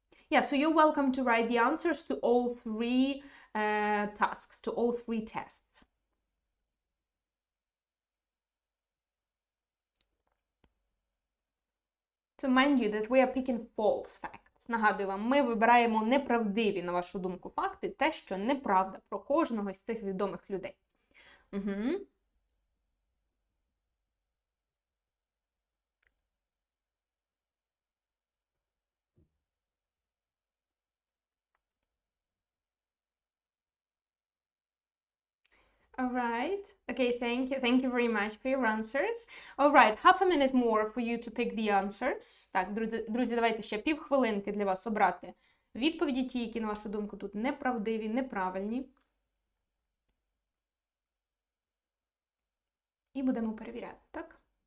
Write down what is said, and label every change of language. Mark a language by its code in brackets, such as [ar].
[en] Yeah, so you're welcome to write the answers to all three tasks, to all three tests. So mind you that we are picking false facts. [uk] Нагадую вам, ми вибираємо неправдиві, на вашу думку, факти, те, що неправда про кожного з цих відомих людей. [en] All right. Okay, thank you very much for your answers. All right, half a minute more for you to pick the answers. [uk] Так, друзі, давайте ще півхвилинки для вас обрати відповіді, ті, які, на вашу думку, тут неправдиві, неправильні. І будемо перевіряти, так?